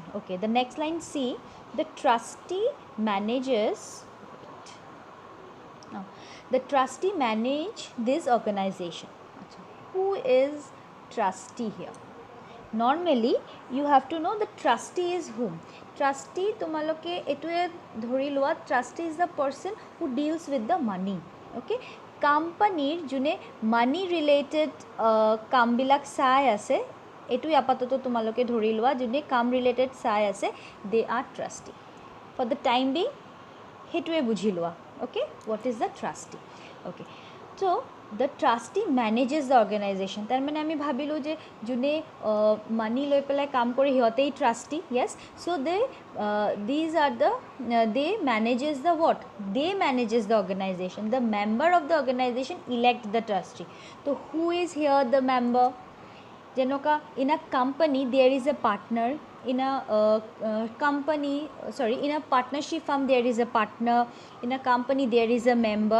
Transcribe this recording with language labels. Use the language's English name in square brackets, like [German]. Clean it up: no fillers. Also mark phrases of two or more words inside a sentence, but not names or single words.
[English] Okay, the next line, see, the trustee manages. Now, the trustee manage this organization. Who is trustee here? Normally you have to know the trustee is whom. [Assamese] Trustee তোমালোকে এটোৱে ধৰি লোৱা, [English] trustee is the person who deals with the money. [Assamese] Okay, কোম্পানীৰ যোনে [English] money related [Assamese] কামবিলাক চাই আছে, এটোৱে আপাতত তোমালোকে ধৰি লোৱা যোনে কাম related চাই আছে, [English] they are trustee. For the time being [Assamese] হেটোৱে বুঝি লোৱা. [English] Okay, what is the trustee? Okay, so the trustee manages the organization. [Assamese] তাৰ মানে আমি ভাবিলো যে যোনে মানি লৈ পেলাই কাম কৰে সিহঁতেই trustee. [English] Yes, so these are the they manages the what? They manages the organization. The member of the organization elect the trustee. So who is here the member? যেনেকুৱা in a company there is a partner, in a in a partnership firm there is a partner, in a company there is a member.